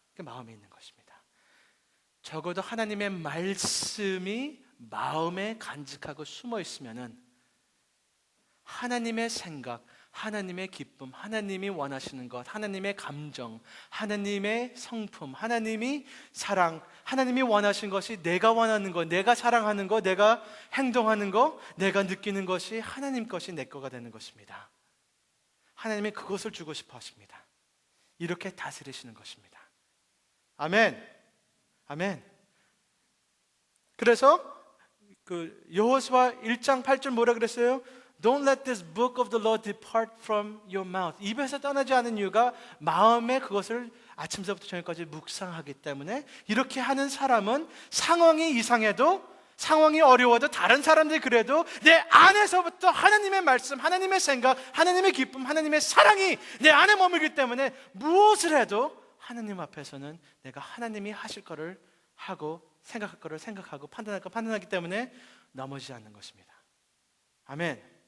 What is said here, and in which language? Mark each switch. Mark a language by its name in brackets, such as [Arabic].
[Korean] 그게 마음에 있는 것입니다. 적어도 하나님의 말씀이 마음에 간직하고 숨어 있으면은 하나님의 생각, 하나님의 기쁨, 하나님이 원하시는 것, 하나님의 감정, 하나님의 성품, 하나님이 사랑, 하나님이 원하신 것이 내가 원하는 것, 내가 사랑하는 것, 내가 행동하는 것, 내가 느끼는 것이 하나님 것이 내 거가 되는 것입니다. 하나님이 그것을 주고 싶어 하십니다. 이렇게 다스리시는 것입니다. 아멘. 아멘. 그래서 그 여호수아 1장 8절 뭐라 그랬어요? [English] Don't let this book of the law depart from your mouth. [Korean] 입에서 떠나지 않은 이유가 마음에 그것을 아침서부터 저녁까지 묵상하기 때문에 이렇게 하는 사람은 상황이 이상해도 상황이 어려워도 다른 사람들이 그래도 내 안에서부터 하나님의 말씀, 하나님의 생각, 하나님의 기쁨, 하나님의 사랑이 내 안에 머물기 때문에 무엇을 해도 하나님 앞에서는 내가 하나님이 하실 거를 하고 생각할 거를 생각하고 판단할 거 판단하기 때문에 넘어지지 않는 것입니다. 아멘.